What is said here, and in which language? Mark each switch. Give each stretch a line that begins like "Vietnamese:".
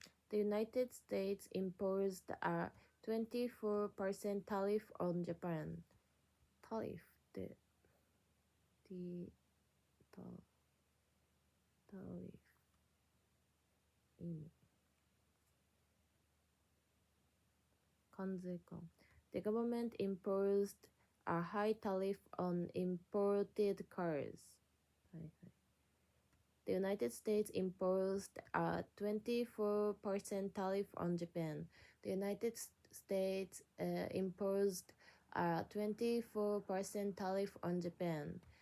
English: The United States imposed a 24% tariff on Japan.
Japanese: タリフって、タリフ、意味。関税か。
English: The government imposed a high tariff on imported cars.
Japanese: はいはい。
English: The United States imposed a 24% tariff on Japan. The United States imposed a 24% tariff on Japan.